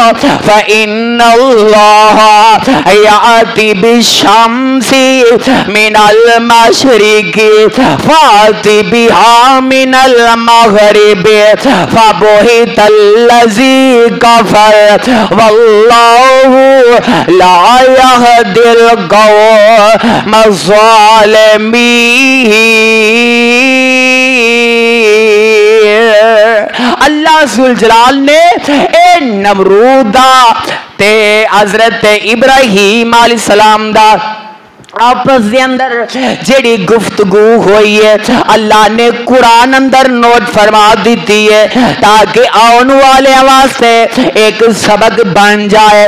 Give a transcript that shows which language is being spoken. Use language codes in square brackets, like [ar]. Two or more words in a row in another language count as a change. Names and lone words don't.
[ar] فإن الله يأتي بالشمس من المشرق فأت بها من المغرب فبهت الذي كفر والله لا يهدي القوم الظالمين. [pa] ਅੱਲਾਹ ਜ਼ੁਲ ਜਲਾਲ ਨੇ ਏ ਨਮਰੂਦਾ ਤੇ ਹਜ਼ਰਤ ਇਬਰਾਹੀਮ ਅਲੈਹਿੱਸਲਾਮ ਦਾ ਆਪਸ ਕੇ ਅੰਦਰ ਜਿਹੜੀ ਗੁਫ਼ਤਗੂ ਹੋਈ ਹੈ ਅੱਲਾਹ ਨੇ ਕੁਰਾਨ ਅੰਦਰ ਨੋਟ ਫ਼ਰਮਾ ਦਿੱਤੀ ਹੈ ਤਾਕਿ ਆਉਣ ਵਾਲੇ ਵਾਸਤੇ ਇੱਕ ਸਬਕ ਬਣ ਜਾਏ।